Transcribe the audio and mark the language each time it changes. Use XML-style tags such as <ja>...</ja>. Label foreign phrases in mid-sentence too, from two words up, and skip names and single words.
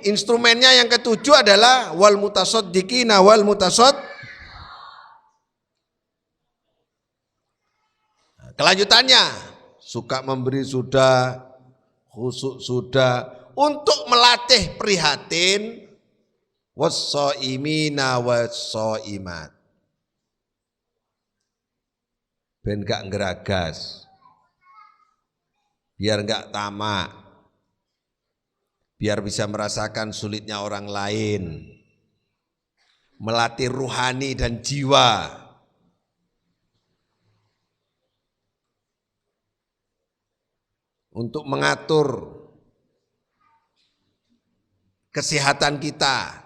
<id>Instrumennya yang ketujuh adalah</id> <ar>والمتصدقين وال</ar> <id>kelanjutannya, suka memberi sudah, khusuk sudah, untuk melatih prihatin</id> <ar>والصائمين والصائمات.</ar> <jv>Ben gak ngeragas.</jv> <id>Biar gak tamak. Biar bisa merasakan sulitnya orang lain. Melatih ruhani dan jiwa. Untuk mengatur kesehatan kita.</id>